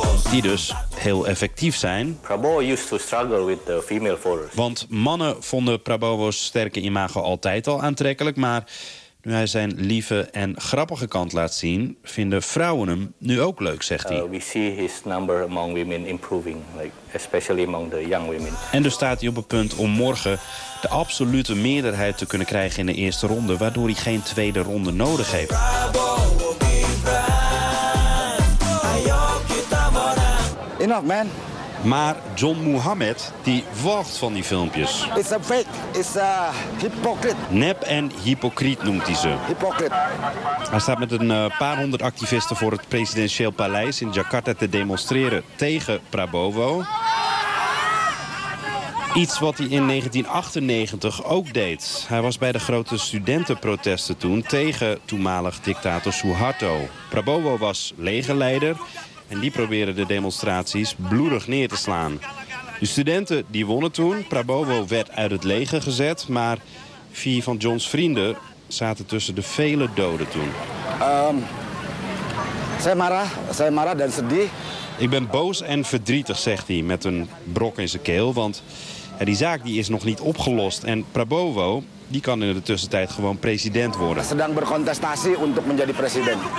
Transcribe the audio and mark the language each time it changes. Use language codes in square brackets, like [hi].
[nl] Die dus heel effectief zijn. [en] Prabowo used to struggle with the female followers. [nl] Want mannen vonden Prabowo's sterke imago altijd al aantrekkelijk, maar nu hij zijn lieve en grappige kant laat zien, vinden vrouwen hem nu ook leuk, zegt hij. [en] We see his number among women improving, like especially among the young women. [nl] En dus staat hij op het punt om morgen de absolute meerderheid te kunnen krijgen in de eerste ronde, waardoor hij geen tweede ronde nodig heeft. [en] Enough, man. [nl] Maar John Muhammad, die walgt van die filmpjes. [en] It's a fake. It's a hypocrite. [nl] Nep en hypocriet noemt hij ze. [en] Hypocrite. [nl] Hij staat met een paar honderd activisten voor het presidentieel paleis in Jakarta te demonstreren tegen Prabowo. Iets wat hij in 1998 ook deed. Hij was bij de grote studentenprotesten toen tegen toenmalig dictator Suharto. Prabowo was legerleider. En die probeerden de demonstraties bloedig neer te slaan. De studenten die wonnen toen. Prabowo werd uit het leger gezet. Maar vier van John's vrienden zaten tussen de vele doden toen. [id] Zijn Mara dan sedih. [nl] Ik ben boos en verdrietig, zegt hij met een brok in zijn keel. Want ja, die zaak die is nog niet opgelost. En Prabowo die kan in de tussentijd gewoon president worden. [id] Sedang berkontestasi untuk menjadi presiden.